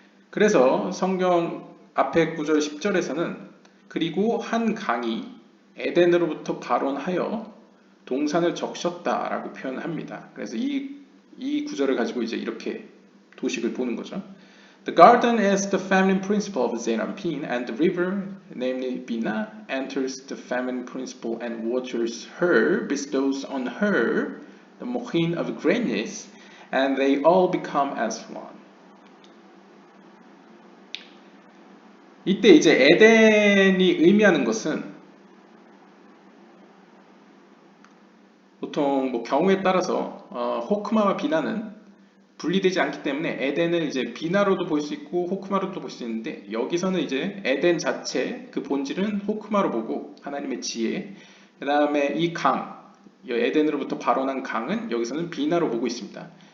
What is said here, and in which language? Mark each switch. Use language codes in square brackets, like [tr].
[ko] 그래서 성경 앞에 9절 10절에서는 그리고 한 강이 에덴으로부터 발원하여 동산을 적셨다라고 표현합니다. 그래서 이 구절을 가지고 이제 이렇게 도식을 보는 거죠. [en] The garden is the feminine principle of Zeranpin, and the river, namely Bina, enters the feminine principle and waters her, bestows on her the mochin of greatness, and they all become as one. [ko] 이때 이제 에덴이 의미하는 것은 보통 뭐 경우에 따라서 호크마와 비나는 분리되지 않기 때문에 에덴을 이제 비나로도 볼 수 있고 호크마로도 볼 수 있는데, 여기서는 이제 에덴 자체 그 본질은 호크마로 보고 하나님의 지혜, 그 다음에 이 강, 에덴으로부터 발원한 강은 여기서는 비나로 보고 있습니다.